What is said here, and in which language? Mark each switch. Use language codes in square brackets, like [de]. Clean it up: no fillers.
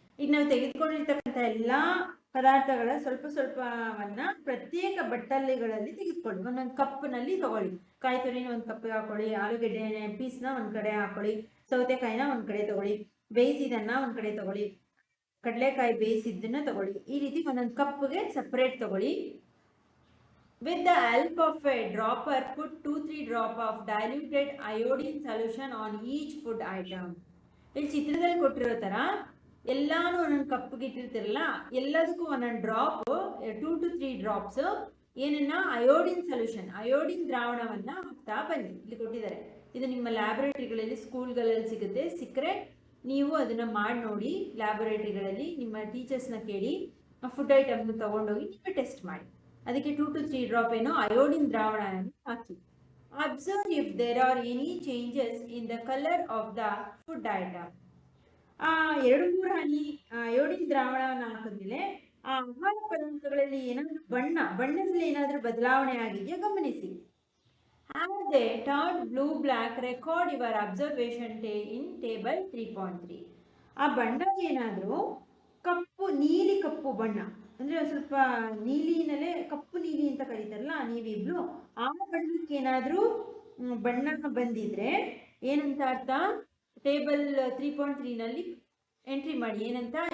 [kn] ಈಗ ನಾವು ತೆಗೆದುಕೊಂಡಿರ್ತಕ್ಕಂಥ ಎಲ್ಲ ಪದಾರ್ಥಗಳ ಸ್ವಲ್ಪ ಸ್ವಲ್ಪವನ್ನು ಪ್ರತ್ಯೇಕ ಬಟ್ಟಲಿಗಳಲ್ಲಿ ತೆಗೆದುಕೊಳ್ಳಿ. ಒಂದೊಂದು ಕಪ್ನಲ್ಲಿ ತಗೊಳ್ಳಿ. ಕಾಯಿ ತುರಿನ ಒಂದು ಕಪ್ಪಿಗೆ ಹಾಕೊಳ್ಳಿ, ಆಲೂಗೆಡ್ಡೆ ಪೀಸ್ನ ಒಂದು ಕಡೆ ಹಾಕೊಳ್ಳಿ, ಸೌತೆಕಾಯಿನ ಒಂದು ಕಡೆ ತಗೊಳ್ಳಿ, ಬೇಯಿಸಿದನ್ನ ಒಂದು ಕಡೆ ತಗೊಳ್ಳಿ, ಕಡಲೆಕಾಯಿ ಬೇಯಿಸಿದ್ದನ್ನ ತಗೊಳ್ಳಿ. ಈ ರೀತಿ ಒಂದೊಂದು ಕಪ್ಗೆ ಸಪ್ರೇಟ್ ತಗೊಳ್ಳಿ. [en] With the help of a dropper, put 2-3 drops of diluted iodine solution on each food item. [kn] ಇಲ್ಲಿ ಚಿತ್ರದಲ್ಲಿ ಕೊಟ್ಟಿರೋ ಥರ ಎಲ್ಲಾನು ಒಂದೊಂದು ಕಪ್ಗೆ ಇಟ್ಟಿರ್ತಿರಲ್ಲ, ಎಲ್ಲದಕ್ಕೂ ಒಂದೊಂದು ಡ್ರಾಪ್, 2 to 3 ಡ್ರಾಪ್ಸ್ ಏನನ್ನ ಅಯೋಡಿನ್ ಸೊಲ್ಯೂಷನ್, ಅಯೋಡಿನ್ ದ್ರಾವಣವನ್ನು ಹಾಕ್ತಾ ಬನ್ನಿ. ಇಲ್ಲಿ ಕೊಟ್ಟಿದ್ದಾರೆ ಇದು ನಿಮ್ಮ ಲ್ಯಾಬೊರೇಟರಿಗಳಲ್ಲಿ ಸ್ಕೂಲ್ಗಳಲ್ಲಿ ಸಿಗುತ್ತೆ. ಸಿಕ್ಕರೆ ನೀವು ಅದನ್ನು ಮಾಡಿ ನೋಡಿ. ಲ್ಯಾಬೊರೇಟರಿಗಳಲ್ಲಿ ನಿಮ್ಮ ಟೀಚರ್ಸ್ನ ಕೇಳಿ ಫುಡ್ ಐಟಮ್ನ ತೊಗೊಂಡೋಗಿ ನೀವು ಟೆಸ್ಟ್ ಮಾಡಿ. ಅದಕ್ಕೆ 2 to 3 ಡ್ರಾಪ್ ಏನೋ ಅಯೋಡಿನ್ ದ್ರಾವಣವನ್ನು ಹಾಕಿ. [en] Observe if there are any changes in the colour of the food item. [kn] 2-3 honey iodine ದ್ರಾವಣವನ್ನು ಹಾಕಿದ್ಮೇಲೆ ಆ ಆಹಾರ ಪದಾರ್ಥಗಳಲ್ಲಿ ಏನಾದರೂ ಬಣ್ಣದಲ್ಲಿ ಏನಾದರೂ ಬದಲಾವಣೆ ಆಗಿದೆಯಾ ಗಮನಿಸಿ. [en] Have they turned blue black? Record your observation in table 3.3. [kn] ಆ ಬಣ್ಣ ಏನಾದರೂ ನೀಲಿ ಕಪ್ಪು ಬಣ್ಣ ಅಂದರೆ ಸ್ವಲ್ಪ ನೀಲಿನಲ್ಲೇ ಕಪ್ಪು ನೀಲಿ ಅಂತ ಕರೀತಾರಲ್ಲ ನೀವಿ ಬ್ಲೂ, ಆ ಬಣ್ಣಕ್ಕೆ ಏನಾದರೂ ಬಣ್ಣ ಬಂದಿದ್ರೆ ಏನಂತ ಅರ್ಥ? ಟೇಬಲ್ 3.3ನಲ್ಲಿ ಎಂಟ್ರಿ ಮಾಡಿ. ಏನಂತ?